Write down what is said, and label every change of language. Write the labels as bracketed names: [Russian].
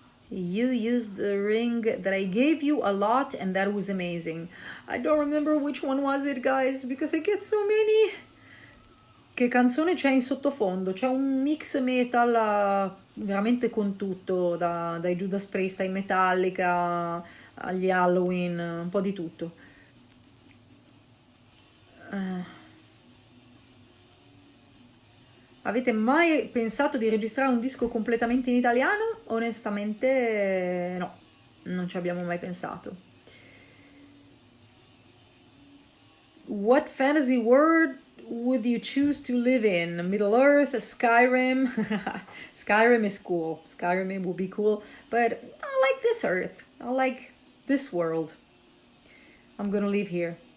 [English] You used the ring that I gave you a lot, and that was amazing. I don't remember which one was it, guys, because I get so many. [Italian] Che canzone c'è in sottofondo? C'è un mix metal veramente con tutto, dai Judas Priest ai Metallica agli Halloween, un po' di tutto. Avete mai pensato di registrare un disco completamente in italiano? Onestamente no, non ci abbiamo mai pensato. [English] What fantasy world would you choose to live in? Middle Earth, Skyrim? Skyrim is cool. Skyrim would be cool, but I like this Earth. I like this world. I'm gonna live here.